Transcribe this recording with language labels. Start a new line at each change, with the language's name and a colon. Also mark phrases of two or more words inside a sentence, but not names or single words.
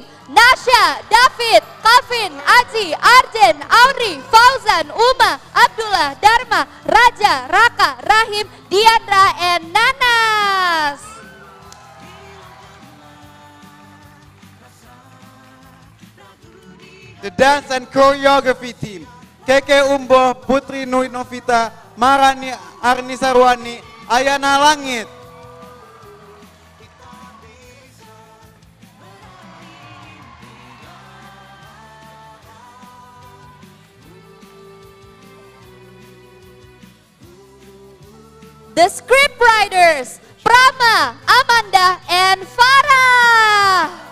English: Nasha, David, Kavin, Aji, Arjen, Audrey, Fauzan, Uma, Abdullah, Dharma, Raja, Raka, Rahim, Diandra, and Nanas. The dance and choreography team, Keke Umbo, Putri Nui Novita, Marani Arni Sarwani, Ayana Langit. The scriptwriters, Prama, Amanda, and Farah.